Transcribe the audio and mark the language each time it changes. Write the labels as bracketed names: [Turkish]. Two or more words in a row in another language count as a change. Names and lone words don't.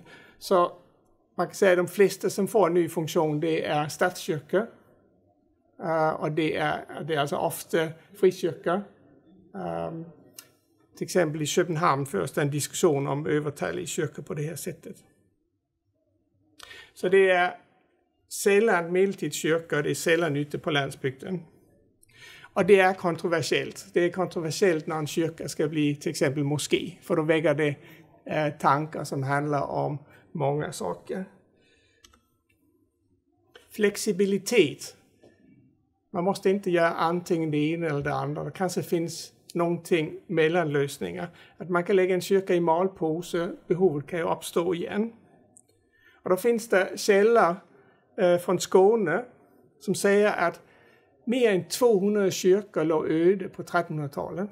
[Danish] Så man kan sige, at de fleste, som får en ny funktion, det er statskyrker. Og det er altså ofte frikyrker. Til eksempel i København føres der en diskussion om övertallige kyrker på det her sættet. Så det er [Swedish] sällan medeltidskyrkor, [Danish] det er [Swedish] sällan ute på landsbygden. [Danish] Og det er kontroversielt. Det er kontroversielt, når en kyrka skal blive til eksempel moské, for då vækker det tanker, som handler om mange saker. [Swedish] Flexibilitet. Man måste inte göra antingen det ena eller det andra. Det kanske finns någonting mellanlösningar. Att man kan lägga en kyrka i malpåse, behovet kan ju uppstå igen. Och då finns det källor från Skåne som säger att mer än 200 kyrkor låg öde på 1300-talet.